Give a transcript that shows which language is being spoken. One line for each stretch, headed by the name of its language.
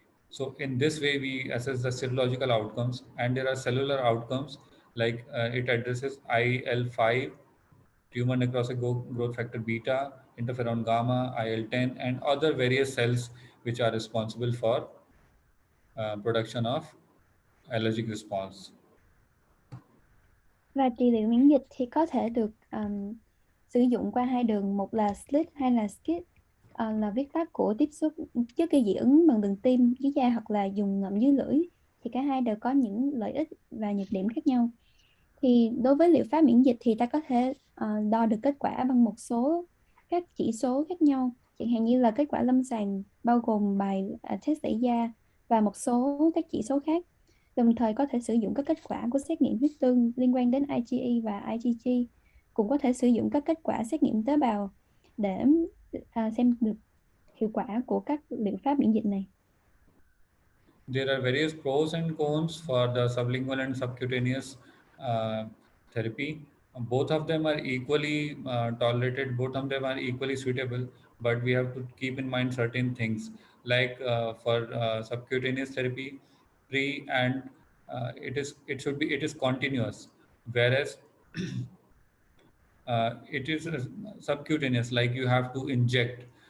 English: So in this way, we assess the serological outcomes, and there are cellular outcomes like it addresses IL-5, tumor necrosis growth factor beta, interferon gamma, IL-10, and other various cells which are responsible for production of allergic response.
Vietnamese: Và trị liệu miễn dịch thì có thể được sử dụng qua hai đường, một là slit hay là skit, là viết tắt của tiếp xúc trước gây dị ứng bằng đường tim dưới da hoặc là dùng ngậm dưới lưỡi. Thì cả hai đều có những lợi ích và nhược điểm khác nhau. Thì đối với liệu pháp miễn dịch thì ta có thể đo được kết quả bằng một số các chỉ số khác nhau, chẳng hạn như là kết quả lâm sàng bao gồm bài test tẩy da và một số các chỉ số khác. Đồng thời có thể sử dụng các kết quả của xét nghiệm huyết tương liên quan đến IgE và IgG, cũng có thể sử dụng các kết quả xét nghiệm tế bào để xem được hiệu quả của các liệu pháp miễn dịch này.
English: There are various pros and cons for the sublingual and subcutaneous uh, therapy. Both of them are equally tolerated, both of them are equally suitable, but we have to keep in mind certain things like for subcutaneous therapy, pre and it is continuous, whereas it is subcutaneous, like you have to inject.